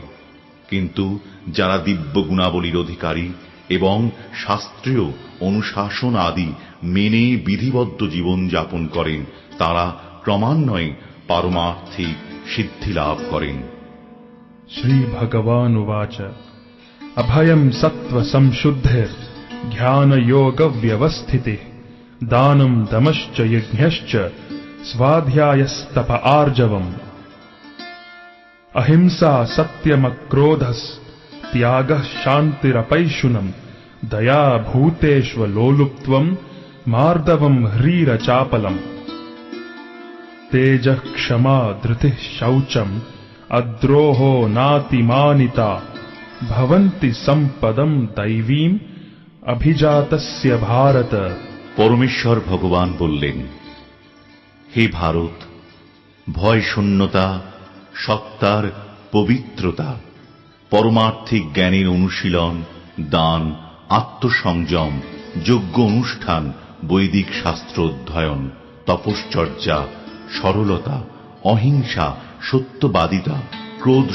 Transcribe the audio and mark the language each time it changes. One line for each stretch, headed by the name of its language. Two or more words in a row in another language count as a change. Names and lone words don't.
Bangla: কিন্তু যারা দিব্য গুণাবলীর অধিকারী এবং শাস্ত্রীয় অনুশাসন আদি মেনে বিধিবদ্ধ জীবন যাপন করেন, তারা ক্রমান্বয়ে পারমার্থিক সিদ্ধি লাভ করেন।
Sanskrit: শ্রী ভগবান উবাচ অভয়ম সত্ত্ব সংশুদ্ধির জ্ঞান যোগ ব্যবস্থিতিঃ দানম দমশ্চ যজ্ঞশ্চ স্বাধ্যায়স্তপ আর্জবম অহিংসা সত্যমক্রোধস ত্যাগঃ শান্তিরপৈশুনম দয়া ভূতেষ্বলোলুপ্ত্বম মার্দবম হ্रीरचापलम तेजः क्षमा धृतिः शौचम अद्रोहो नातिमानिता भवन्ति सम्पदं दैवीम अभिजातस्य भारत।
Bangla: পরমেশ্বর ভগবান বললেন, হে ভারত, ভয় শূন্যতা, সত্তার পবিত্রতা, পরমার্থিক জ্ঞানের অনুশীলন, দান, আত্মসংযম, যজ্ঞ অনুষ্ঠান, বৈদিক শাস্ত্র অধ্যয়ন, তপশ্চর্যা, সরলতা, অহিংসা, সত্যবাদিতা, ক্রোধ